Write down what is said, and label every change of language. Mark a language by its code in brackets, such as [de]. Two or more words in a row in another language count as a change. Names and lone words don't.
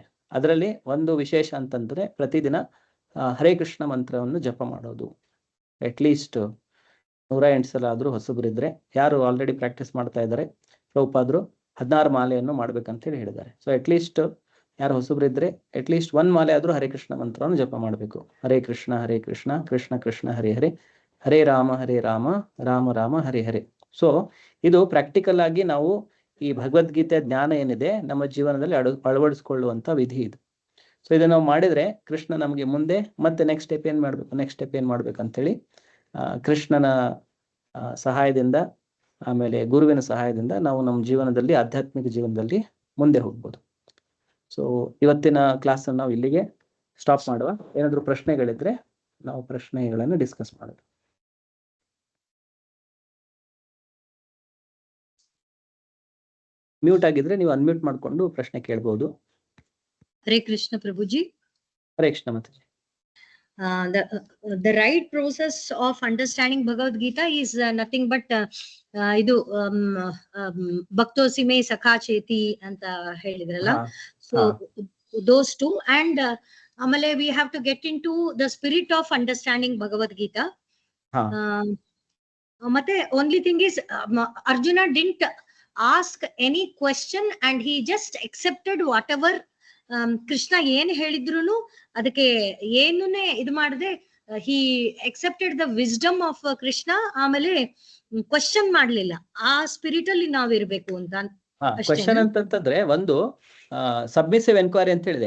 [kn] ಅದರಲ್ಲಿ ಒಂದು ವಿಶೇಷ ಅಂತಂದ್ರೆ ಪ್ರತಿದಿನ ಹರೇ ಕೃಷ್ಣ ಮಂತ್ರವನ್ನು ಜಪ ಮಾಡೋದು. ಅಟ್ಲೀಸ್ಟ್ 108 ಸಲ ಆದ್ರೂ ಹೊಸಬರಿದ್ರೆ, ಯಾರು [en] already practice [kn] ಮಾಡ್ತಾ ಇದ್ದಾರೆ ಪ್ರಭುಪಾದರು 16 ಮಾಲೆಯನ್ನು ಮಾಡ್ಬೇಕಂತ ಹೇಳಿ ಹೇಳಿದ್ದಾರೆ. [en] so at least [kn] ಯಾರು ಹೊಸಬರಿದ್ರೆ ಅಟ್ಲೀಸ್ಟ್ 1 ಮಾಲೆ ಆದ್ರೂ ಹರೇ ಕೃಷ್ಣ ಮಂತ್ರವನ್ನು ಜಪ ಮಾಡಬೇಕು. ಹರೇ ಕೃಷ್ಣ ಕೃಷ್ಣ ಕೃಷ್ಣ ಹರೇ ಹರೇ, ಹರೇ ರಾಮ ರಾಮ ರಾಮ ಹರೇ ಹರೇ. ಸೊ ಇದು ಪ್ರಾಕ್ಟಿಕಲ್ ಆಗಿ ನಾವು ಈ ಭಗವದ್ಗೀತೆ ಜ್ಞಾನ ಏನಿದೆ ನಮ್ಮ ಜೀವನದಲ್ಲಿ ಅಳವಡಿಸ್ಕೊಳ್ಳುವಂತ ವಿಧಿ ಇದು. ಸೊ ಇದನ್ನ ನಾವು ಮಾಡಿದ್ರೆ ಕೃಷ್ಣ ನಮಗೆ ಮುಂದೆ ಮತ್ತೆ [en] next step [kn] ಏನ್ ಮಾಡ್ಬೇಕಂತೇಳಿ ಕೃಷ್ಣನ ಸಹಾಯದಿಂದ ಆಮೇಲೆ ಗುರುವಿನ ಸಹಾಯದಿಂದ ನಾವು ನಮ್ಮ ಜೀವನದಲ್ಲಿ ಆಧ್ಯಾತ್ಮಿಕ ಜೀವನದಲ್ಲಿ ಮುಂದೆ ಹೋಗ್ಬೋದು. ಸೊ ಇವತ್ತಿನ ಕ್ಲಾಸ್ ನಾವು ಇಲ್ಲಿಗೆ ಸ್ಟಾಪ್ ಮಾಡುವ. ಏನಾದ್ರು ಪ್ರಶ್ನೆಗಳಿದ್ರೆ ನಾವು ಪ್ರಶ್ನೆಗಳನ್ನು ಡಿಸ್ಕಸ್ ಮಾಡೋದು. ಮ್ಯೂಟ್ ಆಗಿದ್ರೆ ನೀವು ಅನ್ಮ್ಯೂಟ್ ಮಾಡ್ಕೊಂಡು ಪ್ರಶ್ನೆ ಕೇಳಬಹುದು. ಹರೇ ಕೃಷ್ಣ ಪ್ರಭುಜಿ. ಹರೇ ಕೃಷ್ಣ ಮಾತಾಜಿ. [en] The right process of understanding Bhagavad Gita is nothing but idu [sa] भक्तोऽसि मे सखा चेति [kn] ಅಂತ ಹೇಳಿದ್ರಲ್ಲ. [en] So those two, and amale we have to get into the spirit of understanding Bhagavad Gita. Mate only thing is Arjuna didn't ask any question and he just accepted whatever [kn] ಕೃಷ್ಣ ಏನ್ ಹೇಳಿದ್ರು ಅದಕ್ಕೆ ಏನೇ ಇದು ಮಾಡದೆ [en] he accepted the wisdom of Krishna. [kn] ಆಮೇಲೆ ಕ್ವಶನ್ ಮಾಡ್ಲಿಲ್ಲ. ಆ ಸ್ಪಿರಿಟ್ ಅಲ್ಲಿ ನಾವ್ ಇರ್ಬೇಕು ಅಂತ. ಕ್ವಶನ್ ಅಂತಂದ್ರೆ ಒಂದು [en] submissive enquiry [kn] ಅಂತ ಹೇಳಿದೆ.